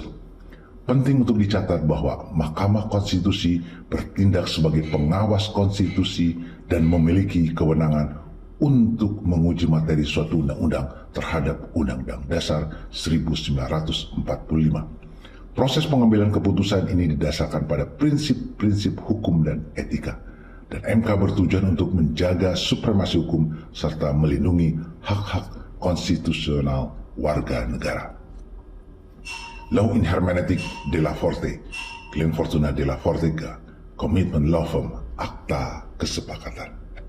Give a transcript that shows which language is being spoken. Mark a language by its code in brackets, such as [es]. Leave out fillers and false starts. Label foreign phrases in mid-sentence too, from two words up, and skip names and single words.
[id] Penting untuk dicatat bahwa Mahkamah Konstitusi bertindak sebagai pengawas konstitusi dan memiliki kewenangan untuk menguji materi suatu undang-undang terhadap Undang-Undang Dasar 1945. Proses pengambilan keputusan ini didasarkan pada prinsip-prinsip hukum dan etika. Dan MK bertujuan untuk menjaga supremasi hukum serta melindungi hak-hak konstitusional warga negara. Law in Hermeneutic de la Forte, Glenn Fortuna de la Fortega, Commitment Law Firm, Akta Kesepakatan.